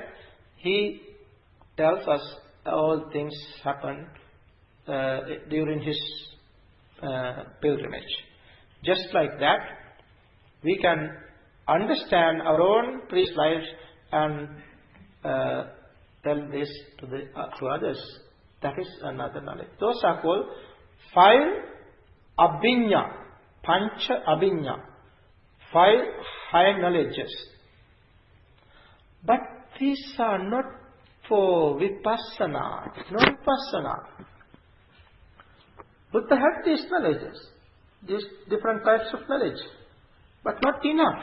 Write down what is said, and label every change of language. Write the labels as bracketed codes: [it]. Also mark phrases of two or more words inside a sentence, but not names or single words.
[en] He tells us all things happened during his pilgrimage. Just like that, we can understand our own previous lives and tell this to others. That is another knowledge. Those are called 5 abhinya, [pi] pancha abhinya, [en] 5 high knowledges. But these are not for vipassana, no vipassana. Buddha had these knowledges, these different types of knowledge, but not enough.